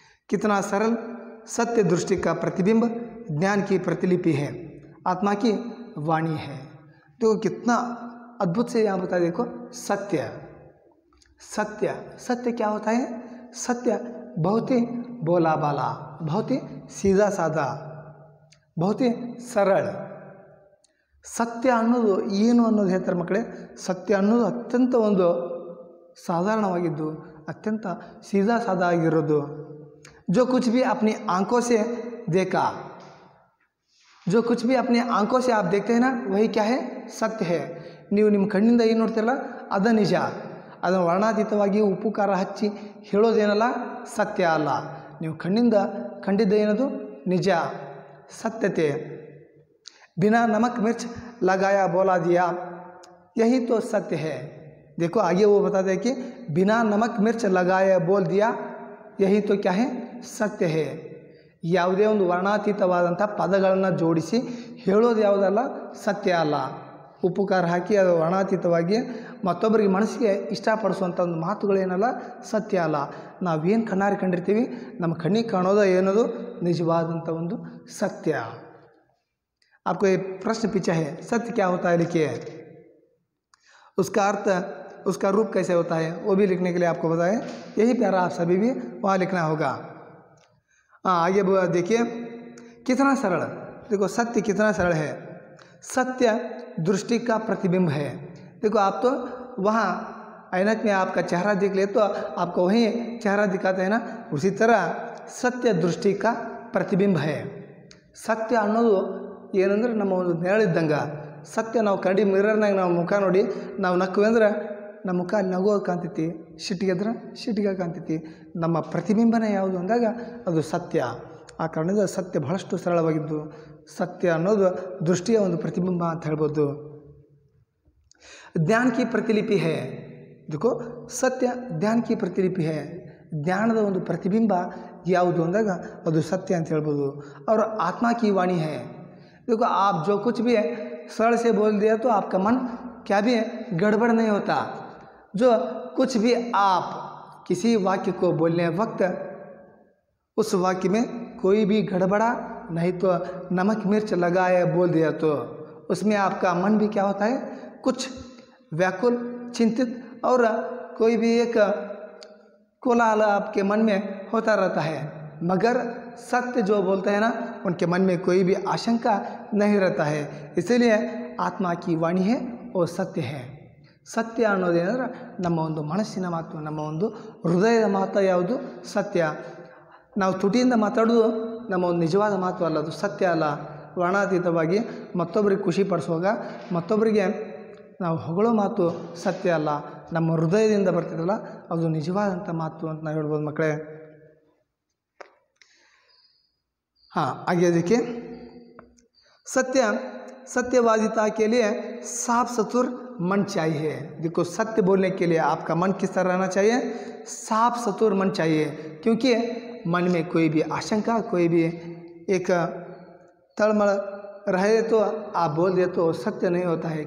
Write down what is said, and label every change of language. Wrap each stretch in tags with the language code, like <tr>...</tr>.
<hi>कितना सरल, सत्य दृष्टि का प्रतिबिंब, ज्ञान की प्रतिलिपि है, आत्मा की वाणी है। तो कितना अद्भुत से यहाँ बता, देखो सत्य, सत्य, सत्य क्या होता है? सत्य बहुत ही भोला भाला, बहुत ही सीधा साधा, बहुत ही सरल।</hi> <kn>ಸತ್ಯ ಅನ್ನೋದು ಏನು ಅನ್ನೋದು ಹೇಳ್ತಾರೆ ಮಕ್ಕಳೇ. ಸತ್ಯ ಅನ್ನೋದು ಅತ್ಯಂತ ಒಂದು ಸಾಧಾರಣವಾಗಿದ್ದು, ಅತ್ಯಂತ</kn> <hi>सीधा साधा</hi> <kn>ಆಗಿರೋದು.</kn> <hi>जो कुछ भी अपनी आंखों से देखा, जो कुछ भी अपनी आंखों से आप देखते हैं ना, वही क्या है? सत्य है.</hi> <kn>ನೀವು ನಿಮ್ಮ ಕಣ್ಣಿಂದ ಏನು ನೋಡ್ತಿರಲ್ಲ ಅದು ನಿಜ. ಅದನ್ನು ವರ್ಣಾತೀತವಾಗಿ ಉಪ್ಪು ಖಾರ ಹಚ್ಚಿ ಹೇಳೋದೇನಲ್ಲ ಸತ್ಯ ಅಲ್ಲ. ನೀವು ಕಣ್ಣಿಂದ ಕಂಡಿದ್ದ ಏನದು ನಿಜ, सत्यते.</kn> <hi>बिना नमक मिर्च लगाया बोला दिया, यही तो सत्य है. देखो आगे वो बताते हैं कि बिना नमक मिर्च लगाया बोल दिया, यही तो क्या है? सत्य है.</hi> <kn>ಯಾವುದೇ ಒಂದು ವರ್ಣಾತೀತವಾದಂಥ ಪದಗಳನ್ನು ಜೋಡಿಸಿ ಹೇಳೋದು ಯಾವುದಲ್ಲ ಸತ್ಯ ಅಲ್ಲ. ಉಪ್ಪು ಖಾರ ಹಾಕಿ ಅದು ವರ್ಣಾತೀತವಾಗಿ ಮತ್ತೊಬ್ಬರಿಗೆ ಮನಸ್ಸಿಗೆ ಇಷ್ಟಪಡಿಸುವಂಥ ಒಂದು ಮಾತುಗಳೇನಲ್ಲ ಸತ್ಯ ಅಲ್ಲ. ನಾವೇನು ಕಣ್ಣಾರೆ ಕಂಡಿರ್ತೀವಿ, ನಮ್ಮ ಕಣ್ಣಿಗೆ ಕಾಣೋದು ಏನದು ನಿಜವಾದಂಥ ಒಂದು सत्य.</kn> <hi>आपको ये प्रश्न पूछा है सत्य क्या होता है, लिखिए. उसका अर्थ, उसका रूप कैसे होता है, वो भी लिखने के लिए आपको बताएं. यही प्यारा आप सभी भी वहाँ लिखना होगा. हाँ आगे देखिए, कितना सरल. देखो सत्य कितना सरल है. सत्य दृष्टि का प्रतिबिंब है. देखो आप तो वहाँ ऐनक में आपका चेहरा देख ले तो आपको वही चेहरा दिखाता है ना, उसी तरह सत्य दृष्टि का प्रतिबिंब है.</hi> <kn>ಸತ್ಯ ಅನ್ನೋದು ಏನಂದ್ರೆ ನಮ್ಮ ಒಂದು ನೆರಳಿದ್ದಂಗೆ. ಸತ್ಯ ನಾವು ಕನ್ನಡಿ ಮಿರರ್ನಾಗ ನಾವು ಮುಖ ನೋಡಿ ನಾವು ನಕ್ವಿ ಅಂದ್ರೆ ನಮ್ಮ ಮುಖ ಅಲ್ಲಿ ನಗೋದು ಕಾಣ್ತೈತಿ, ಸಿಟ್ಟಿಗೆದ್ರೆ ಸಿಟ್ಟಿಗೆ ಕಾಣ್ತೈತಿ. ನಮ್ಮ ಪ್ರತಿಬಿಂಬನೇ ಯಾವುದು ಅಂದಾಗ ಅದು ಸತ್ಯ. ಆ ಕಾರಣದಿಂದ ಸತ್ಯ ಬಹಳಷ್ಟು ಸರಳವಾಗಿದ್ದು, ಸತ್ಯ ಅನ್ನೋದು ದೃಷ್ಟಿಯ ಒಂದು ಪ್ರತಿಬಿಂಬ ಅಂತ ಹೇಳ್ಬೋದು.</kn> <hi>ಜ್ಞಾನ ಕಿ ಪ್ರತಿಲಿಪಿ ಹೇ. देखो सत्य ಜ್ಞಾನ ಕಿ ಪ್ರತಿಲಿಪಿ ಹೇ.</hi> <kn>ಜ್ಞಾನದ ಒಂದು ಪ್ರತಿಬಿಂಬ ಯಾವುದು ಅಂದಾಗ ಅದು ಸತ್ಯ ಅಂತ ಹೇಳ್ಬೋದು.</kn> <hi>और आत्मा की वाणी है. देखो आप जो कुछ भी है सरल से बोल दिया तो आपका मन क्या भी है गड़बड़ नहीं होता. जो कुछ भी आप किसी वाक्य को बोलने वक्त उस वाक्य में कोई भी गड़बड़ा नहीं तो नमक मिर्च लगाए बोल दिया तो उसमें आपका मन भी क्या होता है, कुछ व्याकुल, चिंतित और कोई भी एक कोलाहल आपके मन में होता रहता है. मगर सत्य जो बोलते हैं ना, उनके मन में कोई भी आशंका नहीं रहता है. इसीलिए आत्मा की वाणी है वो सत्य है.</hi> <kn>ಸತ್ಯ ಅನ್ನೋದೇನೆಂದ್ರೆ ನಮ್ಮ ಒಂದು ಮನಸ್ಸಿನ ಮಾತು, ನಮ್ಮ ಒಂದು ಹೃದಯದ ಮಾತು ಯಾವುದು ಸತ್ಯ. ನಾವು ತುಟಿಯಿಂದ ಮಾತಾಡೋದು ನಮ್ಮ ಒಂದು ನಿಜವಾದ ಮಾತು ಅಲ್ಲ, ಅದು ಸತ್ಯ ಅಲ್ಲ. ವರ್ಣಾತೀತವಾಗಿ ಮತ್ತೊಬ್ಬರಿಗೆ ಖುಷಿ ಪಡಿಸುವಾಗ ಮತ್ತೊಬ್ಬರಿಗೆ ನಾವು ಹೊಗಳೋ ಮಾತು ಸತ್ಯ ಅಲ್ಲ, ನಮ್ಮ ಹೃದಯದಿಂದ ಬರ್ತಿದ್ದಲ್ಲ ಅದು ನಿಜವಾದಂಥ ಮಾತು ಅಂತ ನಾವು ಹೇಳ್ಬೋದು ಮಕ್ಕಳೇ.</kn> <hi>हाँ आगे देखिए, सत्य सत्यवादिता के लिए साफ सतुर मन चाहिए. देखो सत्य बोलने के लिए आपका मन किस तरह रहना चाहिए? साफ सतुर मन चाहिए. क्योंकि मन में कोई भी आशंका, कोई भी एक तड़मड़ रहे तो आप बोल दे तो सत्य नहीं होता है.</hi>